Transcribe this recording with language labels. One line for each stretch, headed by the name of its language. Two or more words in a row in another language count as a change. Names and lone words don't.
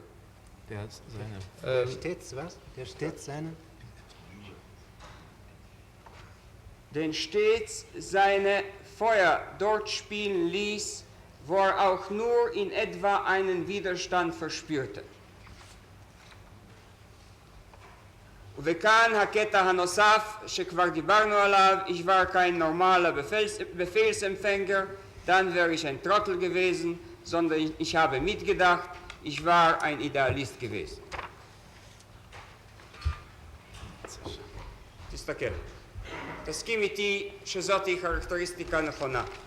German: Der stets was? Der stets seine? Den stets seine Feuer dort spielen ließ, wo er auch nur in etwa einen Widerstand verspürte.
Hebrew: וכאן הקטע הנוסף שכבר דיברנו עליו,
German: ich war kein normaler Befehlsempfänger, dann wäre ich ein Trottel gewesen, sondern ich habe mitgedacht, ich war ein Idealist gewesen.
Hebrew: תסתכל. תסכים איתי שזאת היא חרקטריסטיקה נכונה.